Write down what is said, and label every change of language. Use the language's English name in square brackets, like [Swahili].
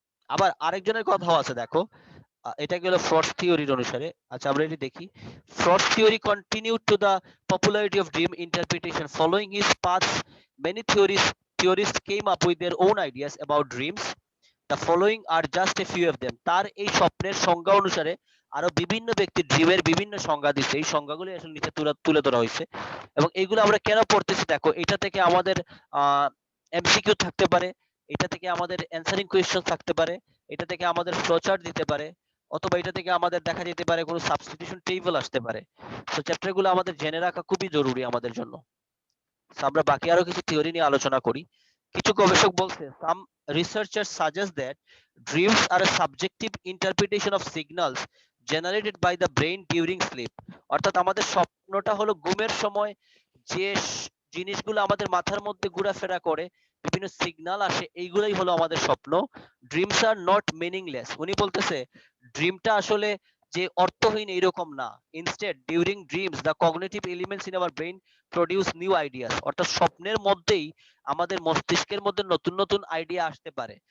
[Bangla] আবার আরেকজনের কথাও আছে, দেখো এটা গেল ফ্রডস থিওরির অনুসারে। আচ্ছা আমরা এটি দেখি। [English] Freud's theory continued to the popularity of dream interpretation following his paths many theorists came up with their own ideas about dreams. The following are just a few of them. [Bangla] তার এই স্বপ্নের সংজ্ঞা অনুসারে আরো বিভিন্ন ব্যক্তি ড্রিমের বিভিন্ন সংজ্ঞা দিচ্ছে, এই সংজ্ঞাগুলো আসলে নিচে তুলে ধরা হয়েছে এবং এইগুলো আমরা কেন পড়তেছি দেখো। এটা থেকে আমাদের এমসিকিউ থাকতে পারে, এটা থেকে আমাদের অ্যানসারিং কোয়েশ্চন থাকতে পারে, এটা থেকে আমাদের ফ্লোচার্ট দিতে পারে, অথবা এটা থেকে আমাদের দেখা যেতে পারে কোনো সাবস্টিটিউশন টেবিল আসতে পারে। তো চ্যাপ্টারগুলো আমাদের জেনে রাখা খুবই জরুরি আমাদের জন্য। So, আমরা বাকি আরো কিছু থিওরি নিয়ে আলোচনা করি। কিছু গবেষক বলছে [English] some researchers suggest that dreams are a subjective interpretation of signals generated by the brain during sleep. [Bangla] অর্থাৎ আমাদের স্বপ্নটা হলো ঘুমের সময় যে জিনিসগুলো আমাদের মাথার মধ্যে ঘোরাফেরা করে, বিভিন্ন সিগন্যাল আসে, এইগুলাই হলো আমাদের স্বপ্ন। [English] Dreams are not meaningless. [Bangla] উনি বলতেছে ড্রিমটা আসলে যে অর্থহীন এরকম না। [English] instead during dreams the cognitive elements in our brain produce new ideas, [Bangla] অর্থাৎ স্বপ্নের মধ্যেই আমাদের মস্তিষ্কের মধ্যে নতুন নতুন আইডিয়া আসতে পারে।